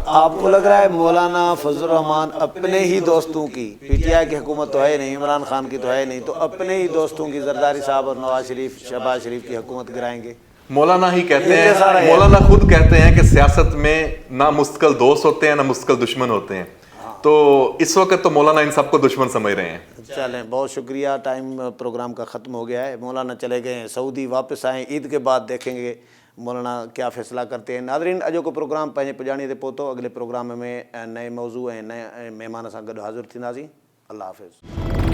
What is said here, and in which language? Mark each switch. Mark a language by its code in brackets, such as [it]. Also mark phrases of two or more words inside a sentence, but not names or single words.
[ur] آپ کو لگ رہا ہے مولانا فضل الرحمان اپنے ہی دوستوں کی، پی ٹی آئی کی حکومت تو ہے نہیں، عمران خان کی تو ہے نہیں، تو اپنے ہی دوستوں کی زرداری صاحب اور نواز شریف، شہباز شریف کی حکومت گرائیں گے؟ مولانا ہی کہتے ہیں، مولانا خود کہتے ہیں کہ سیاست میں نہ مستقل دوست ہوتے ہیں نہ مستقل دشمن ہوتے ہیں. تو اس وقت تو مولانا ان سب کو دشمن سمجھ رہے ہیں. چلیں، بہت شکریہ. ٹائم پروگرام کا ختم ہو گیا ہے۔ مولانا چلے گئے ہیں سعودی، واپس آئے عید کے بعد، دیکھیں گے مولانا کیا فیصلہ کرتے ہیں. [sd] नाज़रीन, अॼो को प्रोग्राम पंहिंजे पुॼाणीअ ते पहुतो। अगले प्रोग्राम में नए मौज़ू ऐं नए महिमान सां गॾु हाज़िर थींदासीं। अल्लाह हाफ़िज़।